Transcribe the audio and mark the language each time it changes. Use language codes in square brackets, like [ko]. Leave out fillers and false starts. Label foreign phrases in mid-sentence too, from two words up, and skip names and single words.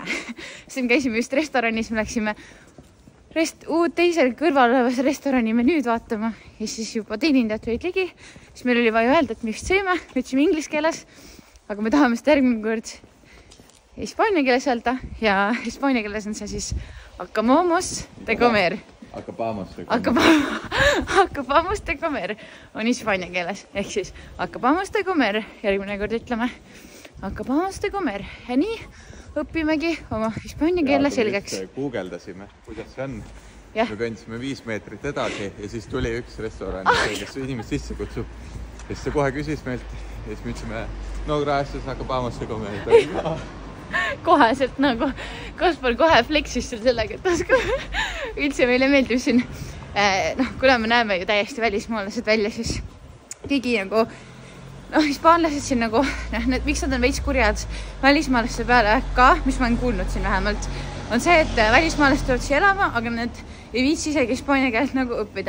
[et] Siin käisime just restoranis, me läksime teisel kõrval olevas restorani menüüd vaatama ja siis juba teenindajad tulid ligi. Siis meil oli vaja öelda, et me just sõime, me ütlesime inglise keeles, aga me tahame seda järgmine kord hispaania keeles öelda ja hispaania keeles on see siis [es] acabamos de comer. Acabamos de comer [et] on hispaania keeles ehk siis [es] acabamos de comer. [et] Järgmine kord ütleme [es] acabamos de comer [et] ja nii õppimegi oma hispaania keele selgeks. Guugeldasime, kuidas see on. Me kõndisime 5 meetrit edasi ja siis tuli üks restoran, kes inimest sisse kutsub. Ja siis see kohe küsis meilt ja siis me ütlesime, [es] no gracias, acabamos de comer. [et] Koheselt nagu Kaspar kohe fleksis sellega, et oskab üldse meile meeldib siin. Kuna me näeme ju täiesti välismaalased välja, siis kõigi nagu hispaanlased siin nagu, miks nad on veits kurjad välismaalaste peale ka, mis ma olen kuulnud siin vähemalt, on see, et välismaalased tulevad siia elama, aga nad ei viitsi isegi hispaania keelt nagu õppida.